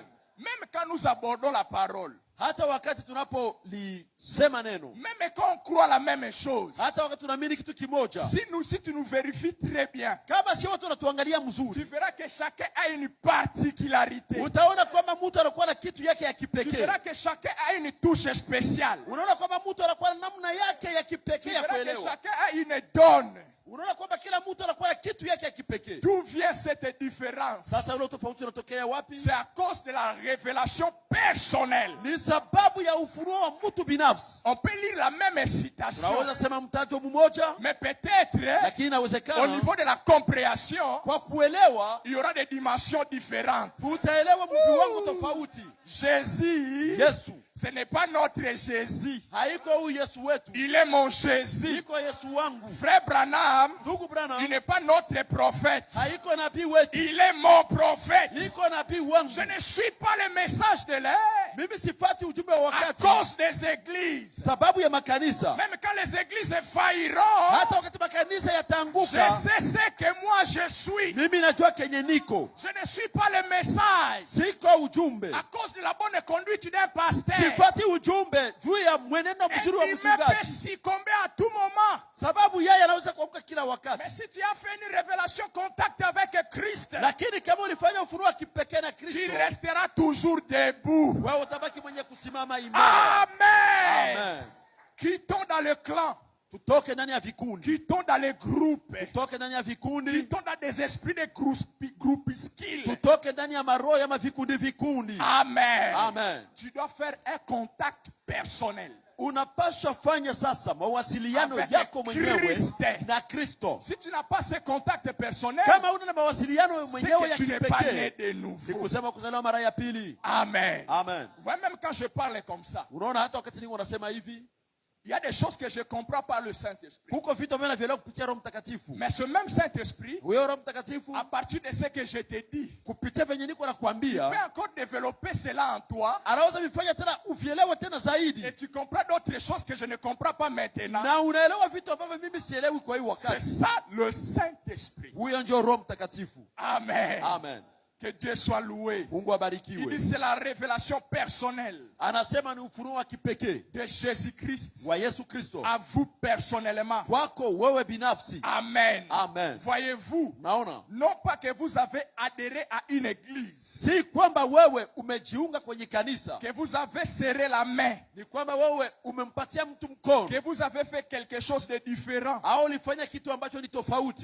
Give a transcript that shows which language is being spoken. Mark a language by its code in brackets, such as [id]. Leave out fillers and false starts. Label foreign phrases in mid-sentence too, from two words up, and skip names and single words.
[fr] Même quand nous abordons la parole, même quand on croit la même chose, si tu nous vérifies très bien, tu verras que chacun a une particularité. Tu verras que chacun a une touche spéciale. Tu verras que chacun a une donne. [sw] kipekee. [fr] D'où vient cette différence? [sw] Sasa ule tofauti unatokea wapi? [fr] C'est à cause de la révélation personnelle. [sw] Ni sababu ya ufunuo wa mtu binafsi. [fr] On peut lire la même citation, [sw] Unaweza sema mtajo mmoja, [fr] mais peut-être [sw] lakini inawezekana [fr] au niveau de la compréhension, [sw] kwa kuelewa [fr] il y aura des dimensions différentes. [sw] utaelewa viwango tofauti. [fr] Jésus, [sw] Yesu, [fr] ce n'est pas notre Jésus. [sw] haiko huyu Yesu wetu. [fr] Il est mon Jésus. [sw] Iko Yesu wangu. [fr] Frère Branham, [sw] Ndugu Branham, [fr] il n'est pas notre prophète. [sw] haiko nabii wetu. [fr] Il est mon prophète. [sw] Iko nabii wangu. [fr] Je ne suis pas le message de l'air. [sw] Mimi sifati ujumbe wa [fr] À [sw] wakati. [fr] cause des églises. [sw] Sababu ya makanisa. [fr] Même quand les églises failliront, [sw] Hata wakati makanisa [fr] je [sw] yatanguka, [fr] sais ce que moi je suis. [sw] mimi najua kenye niko. [fr] Je ne suis pas le message. [sw] Siko ujumbe. [fr] À cause de la bonne conduite d'un pasteur. [sw] Sifati ujumbe juu ya mwenendo mzuri wa [fr] Il me peut [sw] mchungaji. [fr] succomber à tout moment. [sw] Sababu yeye anaweza kuamka kila [fr] Mais [sw] wakati. [fr] si tu as fait une révélation contact avec Christ, [sw] Lakini kama ulifanya ufunuo wa kipekee na [fr] tu [sw] Kristo, [fr] resteras toujours debout. [sw] wewe utabaki mwenye kusimama imara. [fr] Amen. [sw] Amen. [fr] Quittons dans le clan. [sw] Tutoke ndani ya vikundi. [fr] Quittons dans les groupes. [sw] Tutoke ndani ya vikundi. [fr] Quittons dans des esprits de groupuscules. [sw] Tutoke ndani ya maroho ya vikundi. [fr] Amen. [sw] Amen. [fr] Tu dois faire un contact personnel. [sw] Unapaswa fanya sasa mawasiliano [fr] Avec [sw] yako mwenyewe [fr] Christ. [sw] na Kristo. [fr] Si tu n'as pas ce contact personnel, [sw] Kama una mawasiliano [fr] c'est [sw] mwenyewe [fr] que [sw] ya [fr] tu n'es pas né [sw] kipekee, [fr] de [sw] ni [fr] nouveau. [sw] kusema kuzaliwa mara ya pili. [fr] Amen. [sw] Amen. [fr] Vous voyez, même quand je parle comme ça, [sw] Unaona hata wakati ningo nasema hivi, [fr] il y a des choses que je ne comprends pas le Saint-Esprit. [sw] huko vitu vile vile kupitia Roho Mtakatifu. [fr] Mais ce même Saint-Esprit, [sw] Huyo Roho Mtakatifu [fr] à partir de ce que je te dis, [sw] kupitia venye niko [fr] peut [sw] nakwambia, [fr] encore développer cela en toi [sw] anaweza vifanya tena uvielewe tena zaidi. [fr] et tu comprends d'autres choses que je ne comprends pas maintenant. [sw] Na unaelewa vitu ambavyo mimi sielewi kwa hii [fr] C'est [sw] wakati. [fr] ça le Saint-Esprit. [sw] Huyo ndio Roho Mtakatifu. [fr] Amen. [sw] Amen. [fr] Que Dieu soit loué. [sw] Mungu [fr] Il [sw] abarikiwe. [fr] dit c'est la révélation personnelle [sw] Anasema ni ufunuo wa kipekee [fr] de Jésus-Christ [sw] wa Yesu Kristo [fr] à vous personnellement. [sw] kwako wewe binafsi. [fr] Amen. [sw] Amen. [fr] Voyez-vous, [sw] Naona [fr] non pas que vous avez adhéré à une église, [sw] si kwamba wewe umejiunga kwenye kanisa, [fr] que vous avez serré la main, [sw] ni kwamba wewe umempatia mtu mkono, [fr] que vous avez fait quelque chose de différent, [sw] au ulifanya kitu ambacho ni tofauti,